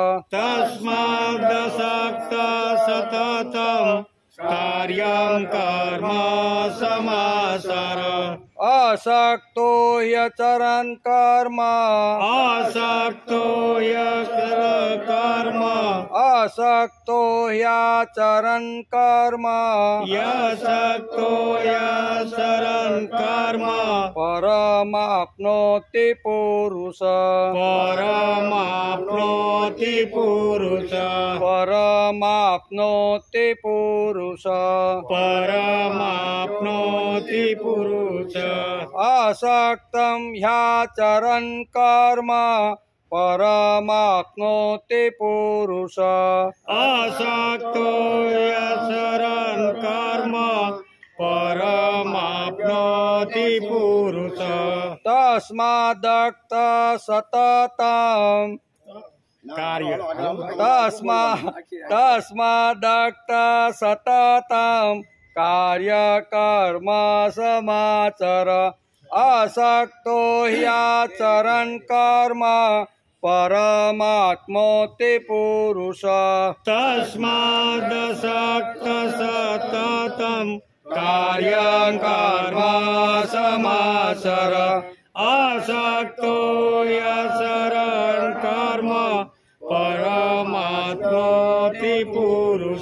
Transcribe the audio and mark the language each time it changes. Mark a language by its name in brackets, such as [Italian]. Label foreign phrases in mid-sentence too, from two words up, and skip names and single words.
[Sanskrit] कार्यं कर्म समाचर असक्तो ह्यचरन् कर्म असक्तो यत्र कर्म અશક્તો ह्याचरन् कर्म યશક્તો યશરન કર્મ परमाप्नोति पुरुष પરમાપ્નોતિ પુરુષ परमाप्नोति पुरुष પરમાપ્નોતિ પુરુષ असक्तं ह्याचरन् कर्म परमाप्नोति पुरुष અશક્તો યશરન કર્મ પરમાપ્નોતિ પુરુષ तस्मादक्त सततं કાર્ય तस्मादक्त सततं कार्यकर्म समाचर असक्तो ह्याचरन् कर्म परमात्मोति पुरुष તસ્માદસક્ત સતતમ કાર્યં કર્મ સમાચર અશક્તો યશરન કર્મ પરમાત્મોતિ પુરુષ